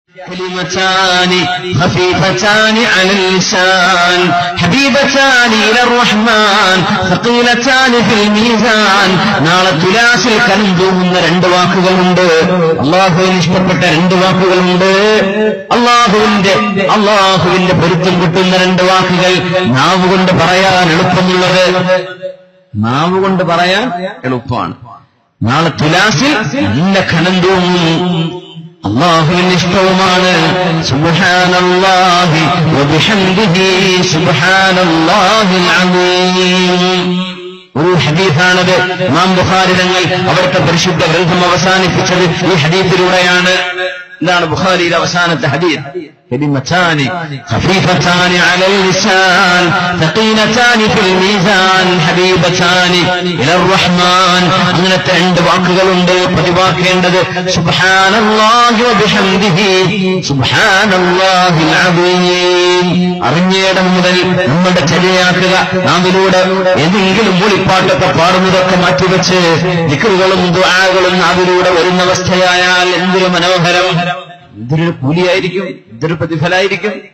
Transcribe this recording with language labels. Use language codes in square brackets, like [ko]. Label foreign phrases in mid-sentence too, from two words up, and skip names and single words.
[ar] كلمتان خفيفتان على اللسان حبيبتان إلى الرحمن ثقيلتان في الميزان. [ml] നാളെ തുലാസിൽ കനന്തൂങ്ങുന്ന രണ്ട് വാക്കുകളുണ്ട്. അള്ളാഹുവിന് ഇഷ്ടപ്പെട്ട രണ്ട് വാക്കുകളുണ്ട്. അള്ളാഹുവിന്റെ പൊരുത്തം കിട്ടുന്ന രണ്ട് വാക്കുകൾ. നാവുകൊണ്ട് പറയാൻ എളുപ്പമുള്ളത്, നാവുകൊണ്ട് പറയാൻ എളുപ്പമാണ്. നാളെ തുലാസിൽ നല്ല കനന്തൂങ്ങും. അല്ലാഹുവിന് ഇഷ്ടവുമാണ്. [ar] سبحان الله وبحمده سبحان الله العظيم. [ml] ഒരു ഹദീസാണത്. ഇമാം ബുഖാരി തങ്ങൾ അവിടുത്തെ പരിശുദ്ധ ഗ്രന്ഥം അവസാനിപ്പിച്ചത് ഈ ഹദീസിലൂടെയാണ്. എന്താണ് ബുഖാരിയുടെ അവസാനത്തെ ഹദീസ്? [ar] كلمتان خفيفتان على اللسان ثقيلتان في الميزان حبيبتان إلى الرحمن. [ml] അങ്ങനത്തെ രണ്ട് വാക്കുകളുണ്ട് പതിവാക്കേണ്ടത്. [ar] سبحان الله وبحمده سبحان الله العظيم. [ml] അറിഞ്ഞേടം മുതൽ നമ്മുടെ ചര്യയാക്കുക. നാവിലൂടെ ഏതെങ്കിലും മൂളിപ്പാട്ടൊക്കെ പാടുന്നതൊക്കെ മാറ്റിവെച്ച് ദിക്റുകളും ദുആകളും നാവിലൂടെ വരുന്ന അവസ്ഥയായാൽ എന്തൊരു മനോഹരം, എന്തൊരു കൂലിയായിരിക്കും, എന്തൊരു പ്രതിഫലായിരിക്കും.